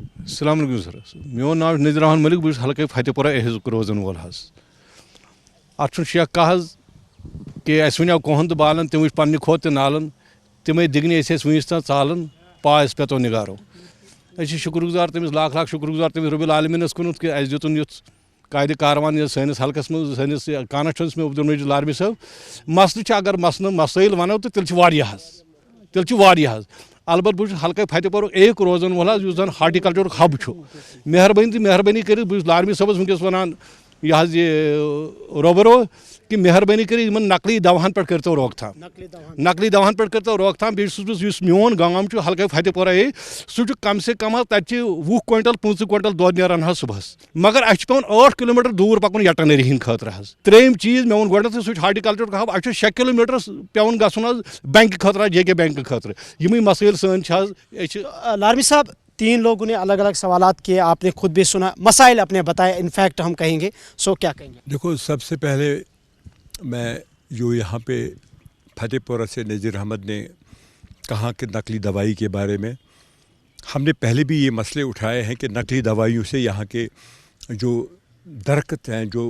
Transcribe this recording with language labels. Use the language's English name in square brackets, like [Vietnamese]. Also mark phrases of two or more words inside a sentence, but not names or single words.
[Kashmiri] السلام علیکم سر میون ناو چھُ نذیر احمد مٔلِک بہٕ چھُس ہلکے فتح پورہ ایہزُک روزان وول حظ اَتھ چھُنہٕ شک کانٛہہ حظ کہ اَسہِ وَنیو کۄہن تہٕ بالن تِم وٕچھ پننہِ کھۄتہٕ تہِ نالن تمے دگنی ونس تان ژالن پاس پیتو نگارو شکر گزار تمس لاکھ لاکھ شکر گزار تمس رب العالمینس کن کہ اس دتن یُتھ قائدِ کاروان سٲنِس حلقس منٛز سٲنِس کانسٹیچوینسی میں عبد المجید لارمی صٲب مسلہٕ اگر مسائل ونو تو تیٚلہِ چھِ واریاہ حظ البتہ بہٕ چھُس حلقہ فتح پورُک ایک روزن وول حظ یُس زن ہارٹیکلچرُک حب چھُ مہربٲنی کٔرِتھ بہٕ چھُس لارمی صٲبس ونکیٚس ونان یہ حظ یہ روبرو کہ مہربٲنی کٔرِتھ یِمن نقلی دواہن پٮ۪ٹھ کٔرتو روک تھام نقلی دواہن پٮ۪ٹھ کٔرتو روک تھام بیٚیہِ چھُس بہٕ یُس میون گام چھُ حلقہ فتح پورہ سُہ چھُ [Urdu] کم سے کم [Kashmiri] حظ تتہِ چھِ 20 کوینٹل 25 کوینٹل دۄد نیران حظ صبحس مگر اَسہِ چھُ پیٚوان 8 کلوٗمیٹر دوٗر پکُن یٹنری ہِنٛدِ خٲطرٕ حظ ترٛیٚیِم چیٖز مےٚ ووٚن گۄڈنیٚتھٕے سُہ چھُ ہارٹیکلچرُک حب اَسہِ چھُ 6 کلوٗمیٹر پیٚوان گژھُن حظ بینک خٲطرٕ جے کے بینک خٲطرٕ یِمے مسٲیل سٲنۍ چھِ حظ أسۍ چھِ [Urdu] لارمی صاحب 3 لوگوں نے الگ الگ سوالات کیے آپ نے خود بھی سنا مسائل اپنے بتائے انفیکٹ ہم کہیں گے سو کیا کہیں گے دیکھو سب سے پہلے میں جو یہاں پہ فتح پورہ سے نذیر احمد نے کہا کہ نقلی دوائی کے بارے میں ہم نے پہلے بھی یہ مسئلے اٹھائے ہیں کہ نقلی دوائیوں سے یہاں کے جو درخت ہیں جو